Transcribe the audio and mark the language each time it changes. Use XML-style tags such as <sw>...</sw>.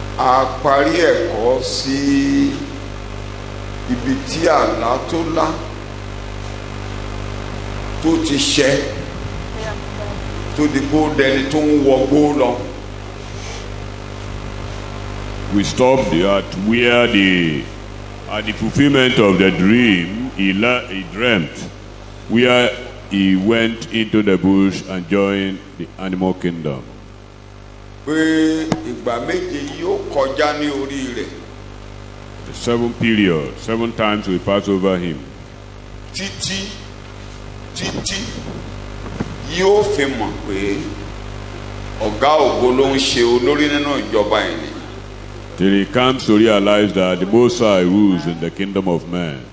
<yo>A parí ẹ̀kọ́ sí ibi tí àlá tó lá tó ti ṣẹ tó di kó dẹni tó ń wọgbó lọ.</yo> <en>We stopped at where at the fulfillment of the dream he dreamt, where he went into the bush and joined the animal kingdom.</en> <yo>Pé ìgbà méje yóò kọjá ní orí rẹ̀.</yo> <en>The 7 period, 7 times we pass over him.</en> <yo>Títí yóò fi mọ̀ pé ọ̀gá ògo ló ń ṣe olórí nínú ìjọba ẹni.</yo> <en>Till he comes to realize that the Most High rules in the kingdom of man.</en>